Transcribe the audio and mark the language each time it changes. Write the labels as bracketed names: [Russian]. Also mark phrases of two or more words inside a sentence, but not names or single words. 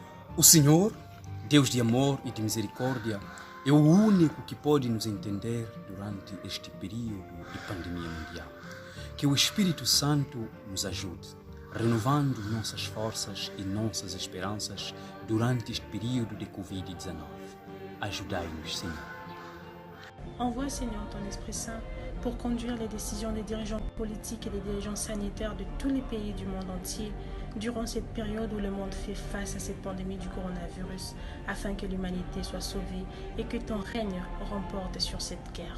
[Portuguese] O Senhor, Deus de amor e de misericórdia, é o único que pode nos entender durante este período de pandemia mundial. Que o Espírito Santo nos ajude, renovando nossas forças e nossas esperanças durante este período de Covid-19. Ajudai-nos, Senhor. [French] Envoie, Seigneur, ton Esprit Saint pour conduire les décisions des dirigeants politiques et des dirigeants sanitaires de tous les pays du monde entier durant cette période où le monde fait face à cette pandémie du coronavirus, afin que l'humanité soit sauvée et que ton règne remporte sur cette guerre.